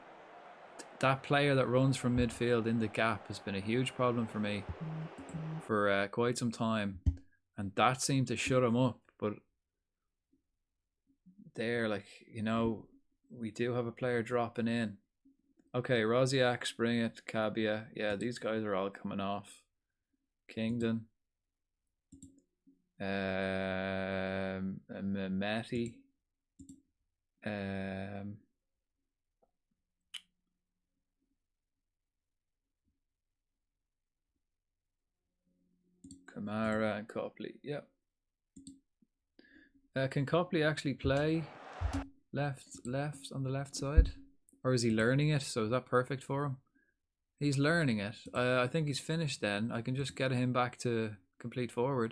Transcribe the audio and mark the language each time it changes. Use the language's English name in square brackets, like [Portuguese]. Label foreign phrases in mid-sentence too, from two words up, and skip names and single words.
[English] That player that runs from midfield in the gap has been a huge problem for me for quite some time, and that seemed to shut him up. But there, like, you know, we do have a player dropping in. Okay, Rosiak, Spring It, Cabia. Yeah, these guys are all coming off. Kingdon. Mehmeti. Kamara and Copley. Yep. Can Copley actually play left on the left side? Or is he learning it? So is that perfect for him? He's learning it. I think he's finished then. I can just get him back to complete forward.